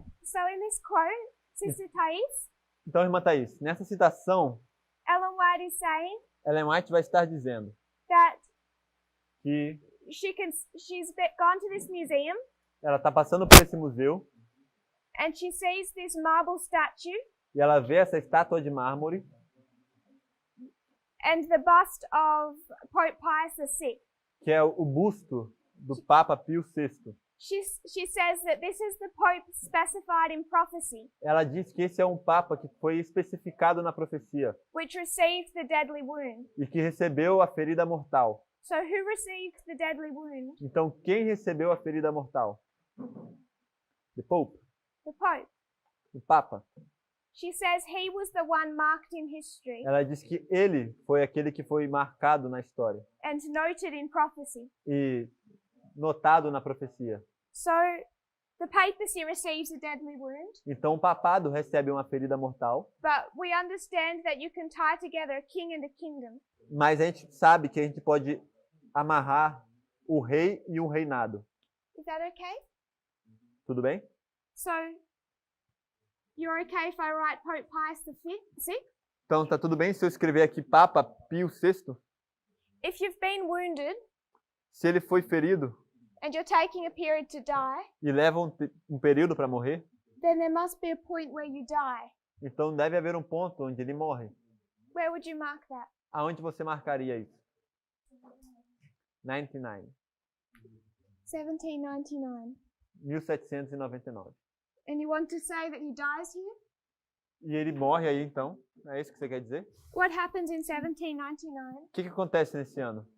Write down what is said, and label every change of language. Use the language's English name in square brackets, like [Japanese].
[English] So in this quote, Sister Thais, [Portuguese] Então, irmã Thaís, nessa citação, [English] Ellen White is saying [Portuguese] Ellen White vai estar dizendo [English] that [Portuguese] que [English] she's gone to this museum [Portuguese] ela está passando por esse museu [English] and she sees this marble statue [Portuguese] e ela vê essa estátua de mármore [English] and the bust of Pope Pius VI. [Portuguese] que é o busto do Papa Pio VI. [English] She says that this is the Pope specified in prophecy, [Portuguese] Ela diz que esse é um Papa que foi especificado na profecia [English] which received the deadly wound. [Portuguese] e que recebeu a ferida mortal. [English] So who received the deadly wound? [Portuguese] Então, quem recebeu a ferida mortal? [English] The Pope, The Pope. [Portuguese] o Papa. [English] She says he was the one marked in history [Portuguese] Ela diz que ele foi aquele que foi marcado na história [English] and noted in prophecy. [Portuguese] e notado na profecia. [English] So the papacy receives a deadly wound, [Portuguese] Então, o papado recebe uma ferida mortal, [English] but we understand that you can tie together a king and a kingdom. [Portuguese] mas a gente sabe que a gente pode amarrar o rei e um reinado. [English] Is that okay? [Portuguese] Tudo bem? [English] So you're okay if I write Pope Pius VI? [Portuguese] Então, tá tudo bem se eu escrever aqui Papa Pio VI? [English] If you've been wounded [Portuguese] Se ele foi ferido [English] and you're taking a period to die, [Portuguese] e leva um período para morrer, [English] then there must be a point where you die. [Portuguese] então deve haver um ponto onde ele morre. [English] Where would you mark that? [Portuguese] Aonde você marcaria isso? 99. 1799. 1799. [English] And you want to say that he dies here? [Portuguese] E ele morre aí, então? É isso que você quer dizer? [English] What happens in 1799? [Portuguese] O que acontece nesse ano?